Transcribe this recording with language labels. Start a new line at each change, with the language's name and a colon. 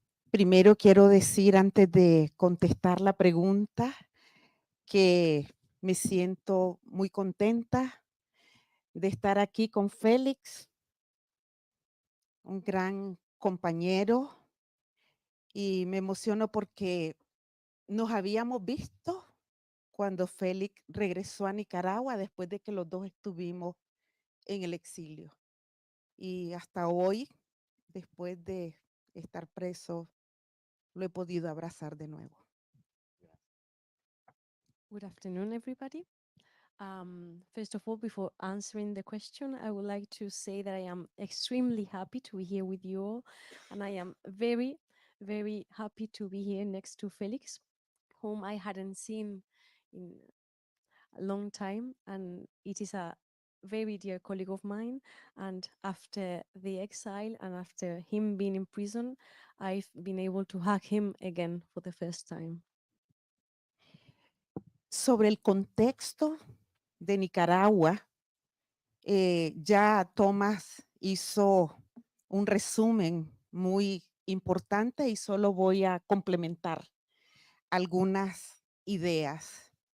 Spanish: Primero quiero decir, antes de contestar la pregunta, que me siento muy contenta de estar aquí con Félix, un gran compañero, y me emociono porque nos habíamos visto cuando Félix regresó a Nicaragua después de que los dos estuvimos en el exilio. Y hasta hoy, después de estar preso, lo he podido abrazar de nuevo.
English: Good afternoon, everybody. First of all, before answering the question, I would like to say that I am extremely happy to be here with you all. And I am very, very happy to be here next to Felix, whom I hadn't seen in a long time. And it is a very dear colleague of mine. And after the exile and after him being in prison, I've been able to hug him again for the first time.
Spanish: Sobre el contexto de Nicaragua, ya Tomás hizo un resumen muy importante y solo voy a complementar algunas ideas.